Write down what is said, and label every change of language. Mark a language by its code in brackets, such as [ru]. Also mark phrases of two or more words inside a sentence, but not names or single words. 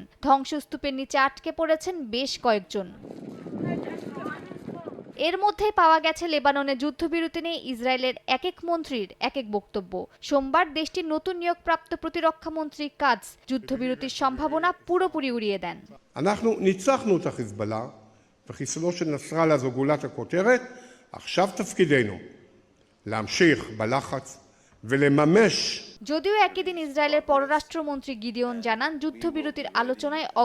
[bn] ধ্বংসস্তূপের নিচে আটকে পড়েছেন বেশ কয়েকজন। এর মধ্যেই পাওয়া গেছে লেবাননে যুদ্ধবিরতি নিয়ে ইসরায়েলের এক এক মন্ত্রীর এক এক বক্তব্য। সোমবার দেশটির নতুন নিয়োগপ্রাপ্ত প্রতিরক্ষা মন্ত্রী কাজ যুদ্ধবিরতির সম্ভাবনা পুরোপুরি উড়িয়ে দেন। [he] אנחנו ניצחנו את החיזבאללה וחיסולו של נסראללה זו גולת הכותרת. עכשיו תפקידנו להמשיך בלחץ ולממש। [bn] যদিও একই দিন ইসরায়েলের পররাষ্ট্রমন্ত্রী গিডিওন জানান যুদ্ধবিরতির আলোচনায়